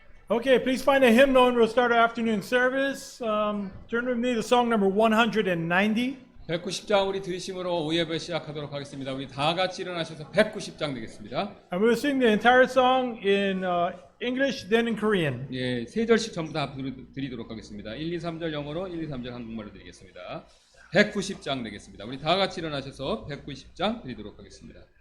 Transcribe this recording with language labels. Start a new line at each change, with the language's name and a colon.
English: Okay, please find a hymnal and we'll start our afternoon service. Turn with me to song number 190.
Korean: 190장 우리 들으심으로 오예배 시작하도록 하겠습니다. 우리 다 같이 일어나셔서 190장 되겠습니다.
English: And we'll sing the entire song in English, then in Korean.
Korean: 예, 세 절씩 전부 다 드리도록 하겠습니다. 1, 2, 3절 영어로, 1, 2, 3절 한국말로 드리겠습니다. 190장 되겠습니다. 우리 다 같이 일어나셔서 190장 드리도록 하겠습니다.